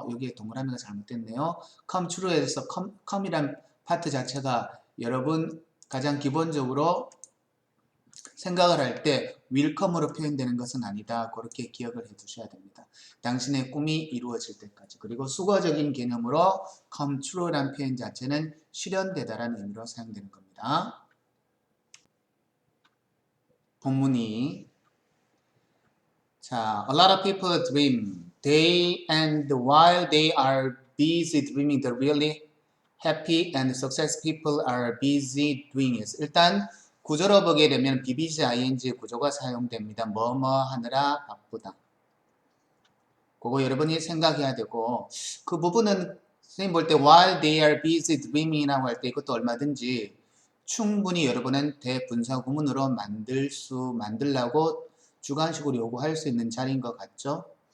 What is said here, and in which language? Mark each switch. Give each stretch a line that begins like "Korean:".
Korean: 여기에 동그라미가 잘못됐네요. come true에서 come이란 파트 자체가 여러분 가장 기본적으로 생각을 할 때 will come으로 표현되는 것은 아니다. 그렇게 기억을 해 두셔야 됩니다. 당신의 꿈이 이루어질 때까지. 그리고 수거적인 개념으로 come true라는 표현 자체는 실현되다라는 의미로 사용되는 겁니다. 본문이 자,
English: a lot of people dream. They and while they are busy dreaming, the really happy and successful people are busy doing it.
Korean: 일단 구조로 보게 되면 BBG ing 구조가 사용됩니다. 뭐뭐 하느라 바쁘다. 그거 여러분이 생각해야 되고 그 부분은 선생님 볼 때
English: while they are busy dreaming
Korean: 이라고 할 때 이것도 얼마든지 충분히 여러분은 대분사 구문으로 만들라고 주관식으로 요구할 수 있는 자리인 것 같죠?